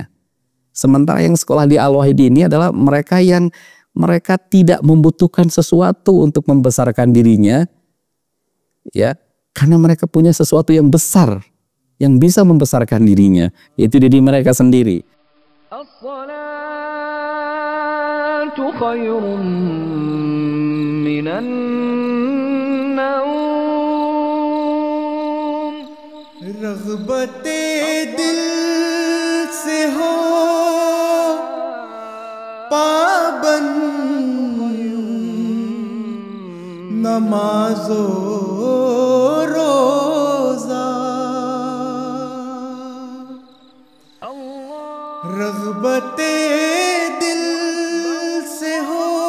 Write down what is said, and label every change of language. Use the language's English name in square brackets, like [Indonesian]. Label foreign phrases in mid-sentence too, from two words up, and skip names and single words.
[Indonesian] Sementara yang sekolah di Al-Wahid ini adalah mereka yang tidak membutuhkan sesuatu untuk membesarkan dirinya, ya, Karena mereka punya sesuatu yang besar, yang bisa membesarkan dirinya, yaitu diri mereka sendiri. [Arabic] الصلاة خير من النوم. [Urdu] رغبتِ دل سے ہو پابند نماز و روزہ رغبتِ دل سے ہو